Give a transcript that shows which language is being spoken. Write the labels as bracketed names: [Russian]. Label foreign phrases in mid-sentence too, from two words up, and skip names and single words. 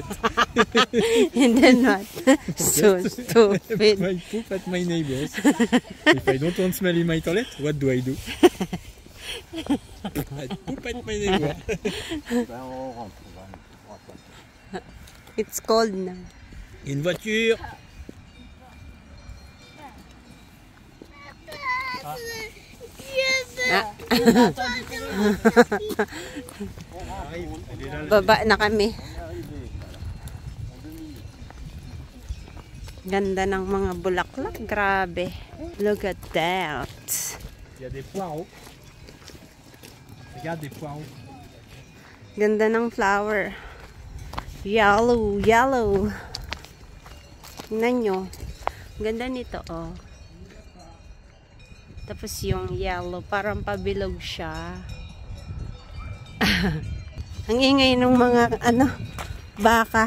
[English] And then what? So stupid. I poop at my neighbors. If I don't want smell in my toilet, what do I do? I poop at my neighbor. It's cold now. [French] Une voiture. [Filipino] Baba na kami. Ganda ng mga bulaklak. Grabe. [English] Look at that. [French] Il y a des poireaux. Regarde des poireaux. [Filipino] Ganda ng flower. Yellow. Tingnan nyo. Ganda nito, oh. Tapos yung yellow, parang pabilog siya. Ang ingay ng mga, baka.